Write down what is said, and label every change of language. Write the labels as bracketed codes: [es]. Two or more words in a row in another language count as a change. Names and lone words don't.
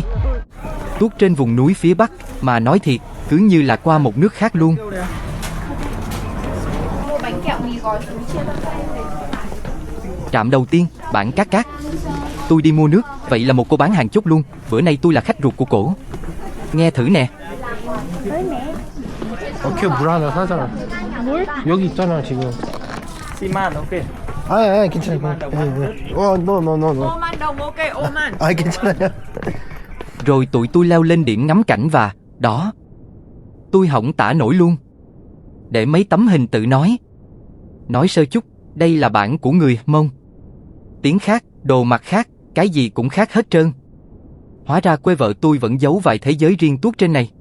[vi] Tuốt trên vùng núi phía Bắc, mà nói thiệt, cứ như là qua một nước khác luôn. Trạm đầu tiên, bản Cát Cát. Tôi đi mua nước, vậy là một cô bán hàng chốt luôn. Bữa nay tôi là khách ruột của cổ. Nghe thử nè. [ko] 오케이 물 하나 사잖아. 물? 여기 있잖아 지금. Siman, okay. 아니 괜찮아. no. 아 괜찮아요. [vi] Rồi tụi tôi leo lên điểm ngắm cảnh và đó, tôi hỏng tả nổi luôn. Để mấy tấm hình tự nói. Nói sơ chút, đây là bản của người Mông. Tiếng khác, đồ mặc khác, cái gì cũng khác hết trơn. Hóa ra quê vợ tôi vẫn giấu vài thế giới riêng tuốt trên này.